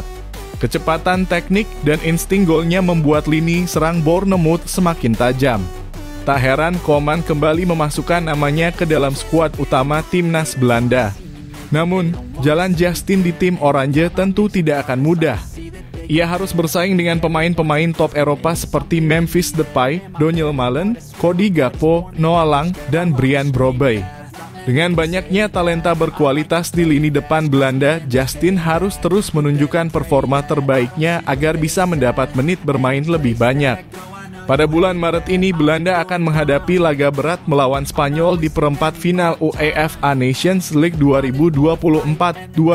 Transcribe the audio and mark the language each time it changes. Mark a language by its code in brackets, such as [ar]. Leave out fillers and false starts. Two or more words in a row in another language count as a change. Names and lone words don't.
[id] Kecepatan teknik dan insting golnya membuat lini serang Bournemouth semakin tajam. Tak heran Koeman kembali memasukkan namanya ke dalam skuad utama timnas Belanda. Namun, jalan Justin di tim Oranje tentu tidak akan mudah. Ia harus bersaing dengan pemain-pemain top Eropa seperti Memphis Depay, Donyell Malen, Cody Gakpo, Noah Lang, dan Brian Brobby. Dengan banyaknya talenta berkualitas di lini depan Belanda, Justin harus terus menunjukkan performa terbaiknya agar bisa mendapat menit bermain lebih banyak. Pada bulan Maret ini, Belanda akan menghadapi laga berat melawan Spanyol di perempat final UEFA Nations League 2024-2025.